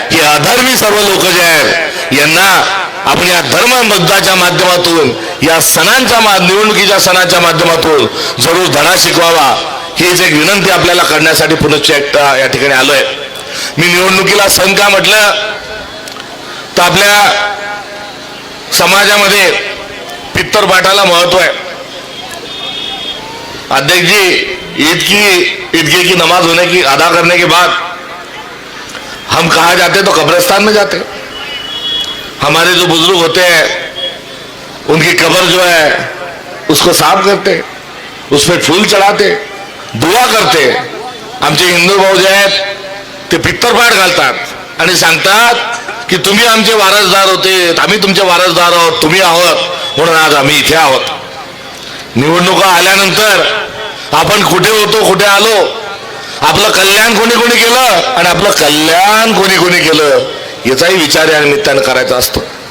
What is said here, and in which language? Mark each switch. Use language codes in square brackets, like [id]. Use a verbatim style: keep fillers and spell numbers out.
[mr] हे अधर्मी सर्व लोक जे आहेत यांना आपण या धर्मबद्धाच्या माध्यमातून, या सणांच्या मा- निवडणुकीच्या सणाच्या माध्यमातून जरूर धडा शिकवावा हीच एक विनंती आपल्याला करण्यासाठी पुनश्च एकदा या ठिकाणी आलोय. मी निवडणुकीला सण का म्हटलं तर आपल्या समाजामध्ये पित्तर पाटाला महत्व आहे. [hi] अध्यक्षजी, ईद की ईदगे की नमाज होने की अदा करने के बाद हम कहाँ जाते तो कब्रिस्तान में जाते. हमारे जो बुजुर्ग होते हैं उनकी कब्र जो है उसको साफ करते, उस पर फूल चढ़ाते, दुआ करते. [mr] आमचे हिंदू भाऊ जे आहेत ते पित्तरपाट घालतात आणि सांगतात की तुम्ही आमचे वारसदार होते, आम्ही तुमचे वारसदार आहोत, तुम्ही आहोत म्हणून आज आम्ही इथे आहोत. निवडणुका आल्यानंतर आपण कुठे होतो, कुठे आलो, आपलं कल्याण कोणी कोणी केलं आणि आपलं कल्याण कोणी कोणी केलं याचाही विचार या निमित्तानं करायचा असतो.